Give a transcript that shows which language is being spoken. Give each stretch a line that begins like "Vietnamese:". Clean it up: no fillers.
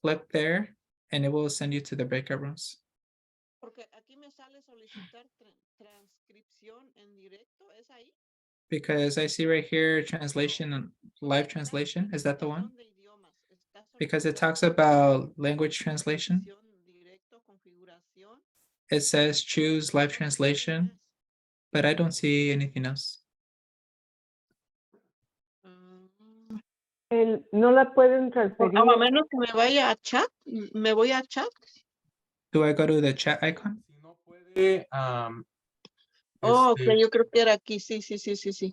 English: Click there and it will send you to the breakout rooms.
Spanish: Porque aquí me sale solicitar transcripción en directo, ¿es ahí?
English: Because I see right here translation and live translation. Is that the one?
Spanish: Selección de idiomas. Está
English: Because it
Spanish: solicitando
English: talks about language translation.
Spanish: transcripción directo, configuración.
English: It says choose live translation, but I don't see anything else.
Spanish: No la pueden transferir. A menos que me vaya a chat, me voy a chat.
English: Do I go to the chat icon?
Spanish: Si no puede. Oh, este, ok, yo creo que era aquí, sí, sí, sí, sí, sí.